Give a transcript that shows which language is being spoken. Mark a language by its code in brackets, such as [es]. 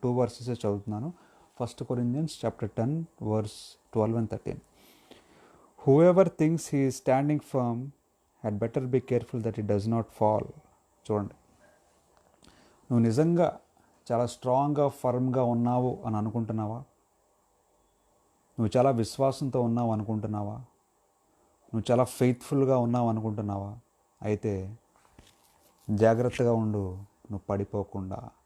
[te] 2 verses చదువుతున్నాను. First Corinthians chapter 10 verse 12 and 13. [en] Whoever thinks he is standing firm had better be careful that he does not fall. [te] చూడండి, నువ్వు నిజంగా చాలా స్ట్రాంగ్గా ఫర్మ్గా ఉన్నావు అని అనుకుంటున్నావా? నువ్వు చాలా విశ్వాసంతో ఉన్నావు అనుకుంటున్నావా? నువ్వు చాలా ఫెయిత్ఫుల్గా ఉన్నావు అనుకుంటున్నావా? అయితే జాగ్రత్తగా ఉండు, నువ్వు పడిపోకుండా.